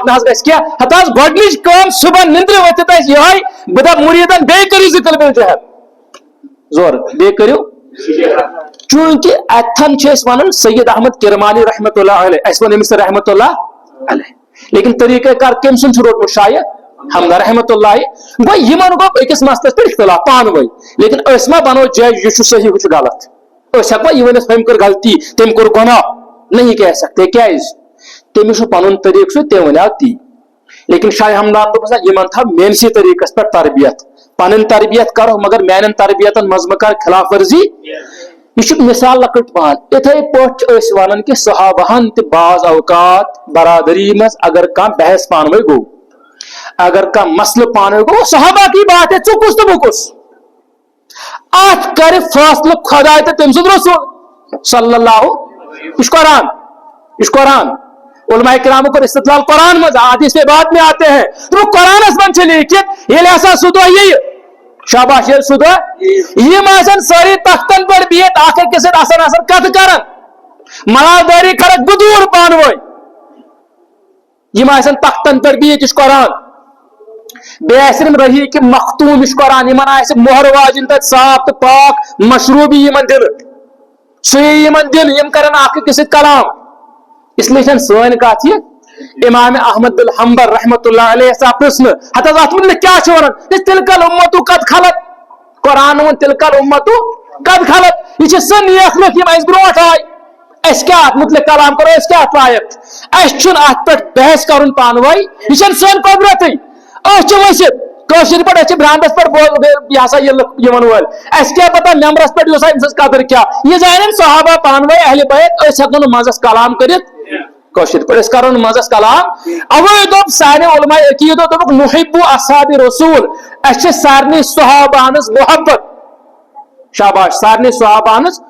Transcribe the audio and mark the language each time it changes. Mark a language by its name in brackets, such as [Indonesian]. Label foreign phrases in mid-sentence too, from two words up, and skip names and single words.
[Kashmiri] نہ حظ گژھِ کینٛہہ ہتہٕ حظ گۄڈنِچ کٲم صبحن نندرِ ؤتھِتھ آسہِ یِہوے بہٕ دپہٕ مُریٖدن بیٚیہِ کٔرِو ذکر بالجہر زورٕ بیٚیہِ کٔرِو چوٗنٛکہِ اتھن چھِ أسۍ ونان سید احمد کرمانی [Arabic] رحمت اللہ علیہ [Kashmiri] اَسہِ ووٚن أمِس رحمت اللہ علیہ لیکن طریٖقے کار کٔمۍ سُنٛد چھُ روٚٹمُت شایہِ ہمدان [Arabic] رحمت اللہ [Kashmiri] گوٚو یِمن گوٚو أکِس مسلس پٮ۪ٹھ اختلاف پانہٕ ؤنۍ لیکن أسۍ ما بنو جج یہِ چھُ صحیح ہُہ چھُ غلط أسۍ ہٮ۪کوا یہِ ؤنِتھ ہُمۍ کٔر غلطی تٔمۍ کوٚر گۄناہ [Urdu] نہیں کہہ سکتے [Kashmiri] کیازِ تٔمِس چھُ پنُن طریٖقہٕ سُہ تٔمۍ ونیو تی لیکن شاہِ ہمدان دوٚپ ہسا یِمن تھاو میٲنسٕے طریٖقس پٮ۪ٹھ تربیت پنٕنۍ تربیت کرو مگر میانٮ۪ن تربیتن منٛز مہ کر خلاف ورزی یہ چھُ مثال لۄکٕٹ پہن اِتھے پٲٹھۍ چھِ أسۍ ونان کہِ صحابہن تہِ بعض اوقات برادری منٛز اگر کانٛہہ بحث پانہٕ ؤنۍ گوٚو اگر کانٛہہ مسلہٕ پانہٕ ؤنۍ گوٚو [Urdu] صحابہ کی بات ہے [Kashmiri] ژٕ کُس تہٕ بہٕ کُس اتھ کرِ فٲصلہٕ خۄداے تہٕ تٔمۍ سُنٛد رسول [Arabic] صلی اللہ [Kashmiri] یہ چھُ قرآن یہ چھُ قرآن علماء کرامو کوٚر استدلال قرآن منٛز حدیث [Urdu] پہ بعد میں آتے ہیں [Kashmiri] تو قرآنس منٛز چھُ لیٖکھِتھ ییٚلہِ ہسا سُہ دۄہ یِیہِ شاباش ییٚلہِ سُہ دۄہ یِم آسن سٲری تختن پٮ۪ٹھ بِہِتھ اکھ أکِس سۭتۍ آسان کتھٕ کران ملادٲری کرکھ بہٕ دوٗر پانہٕ ؤنۍ یِم آسن تختن پٮ۪ٹھ بِہِتھ یہِ چھُ قرآن بیٚیہِ آسن رہی کہِ مختوٗم یہِ چھُ قرآن یِمن آسہِ مۄہر واجِنۍ تتہِ صاف تہٕ پاک مشروٗبی یِمن دِنہٕ سُہ یی یِمن دِنہٕ یِم کرن اکھ أکِس سۭتۍ کلام اس لیے چھنہٕ سٲنۍ کتھ یہِ امام احمد بن حنبل [Arabic] رحمت اللہ علیہ [Kashmiri] ہسا پرژھنہٕ ہتہٕ حظ اتھ مُتعلِق کیاہ چھُ ونان [Arabic] تِلکل اُمتُ قد خلت [Kashmiri] قرآن ووٚن [Arabic] تِلکل اُمتُ قد خلت [Kashmiri] یہِ چھِ سۄ نیک لُکھ یِم اَسہِ برونٛٹھ آے أسۍ کیاہ اتھ مُتعلِق کلام کرو أسۍ کیاہ اتھ لایق اَسہِ چھُنہٕ اتھ پٮ۪ٹھ بحث کرُن پانہٕ ؤنۍ یہِ چھنہٕ سٲنۍ قۄدرتٕے أسۍ چھِ ؤسِتھ کٲشِر پٲٹھۍ أسۍ چھِ برانٛدس پٮ۪ٹھ یہِ ہسا یہِ یِوان وٲلۍ اَسہِ کیاہ پتہ ممبرس پٮ۪ٹھ یۄس أمۍ سٕنٛز قدر کیاہ یہِ زانن صحابہ پانہٕ ؤنۍ اہلِ بیت أسۍ ہٮ۪کو نہٕ منٛزس کلام کٔرِتھ کٲشِر پٲٹھۍ أسۍ کرو نہٕ منٛزس کلام اوے دوٚپ سانہِ علماء عقیٖدو دوٚپُکھ [Arabic] نُحِبُ اصحابِ رسوٗل [Kashmiri] اَسہِ چھِ سارنٕے صحابہ ہنٛز محبت شاباش سارنی صحابان